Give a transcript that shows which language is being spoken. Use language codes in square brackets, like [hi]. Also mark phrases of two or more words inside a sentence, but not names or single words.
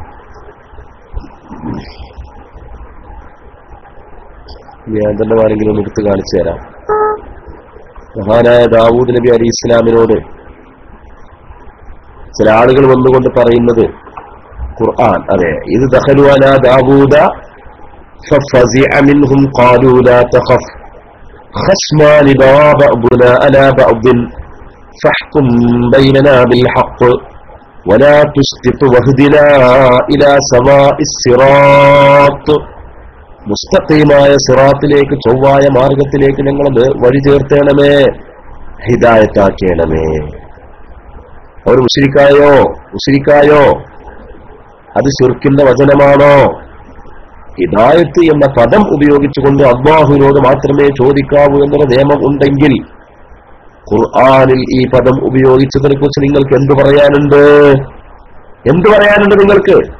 [ml] ഞാൻ തന്നെ വേണമെങ്കിലും ഒന്ന് എടുത്ത് കാണിച്ചു തരാം. മഹാനായ ദാവൂദ് നബി അലൈഹി ഇസ്ലാമിനോട് ചില ആളുകൾ വന്നുകൊണ്ട് പറയുന്നത് ഖുർആൻ, അതെ, ഇത് [ar] دخلوا على داود ففزع منهم قالوا لا تخف خصمان بغى بعضنا على بعض فاحكم بيننا بالحق ولا تشطط واهدنا إلى سواء الصراط. [ml] മുസ്തഖീമായ സിറാത്തിലേക്ക്, ചൊവ്വായ മാർഗത്തിലേക്ക് ഞങ്ങളത് വഴി ചേർത്തേണമേ, ഹിദായത്താക്കേണമേ. അവർ മുശ്രിക്കായോ അത് ശിർക്കിന്റെ വചനമാണോ? ഹിദായത്ത് എന്ന പദം ഉപയോഗിച്ചുകൊണ്ട് അല്ലാഹുവിനോട് മാത്രമേ ചോദിക്കാവൂ എന്നൊരു നിയമം ഉണ്ടെങ്കിൽ ഖുർആനിൽ ഈ പദം ഉപയോഗിച്ചതിനെ കുറിച്ച് നിങ്ങൾക്ക് എന്തു പറയാനുണ്ട് നിങ്ങൾക്ക്?